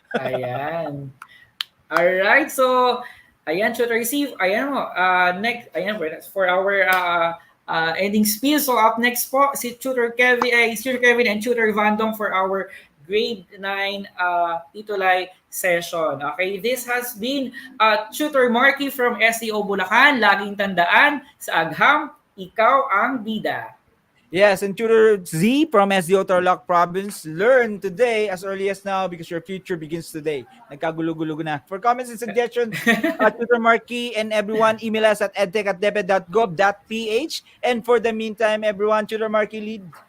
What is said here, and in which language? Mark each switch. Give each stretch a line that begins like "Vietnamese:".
English: Ayan. Alright, so, ayan, Tutor Receive, ayan mo, next, ayan, for our ending spiel. So, up next po, si Tutor Kevin and Tutor Vandong for our grade 9 ETUlay session. Okay, this has been Tutor Marky from STO Bulacan.
Filipino: Laging tandaan, sa agham, ikaw ang bida.
English: Yes, and Tutor Z from SDO Tarlac Province, learn today as early as now because your future begins today.
Filipino: Nagkagulo-gulo na.
English: For comments and suggestions, Tutor Marky and everyone, email us at edtech@deped.gov.ph. And for the meantime, everyone, Tutor Marky lead.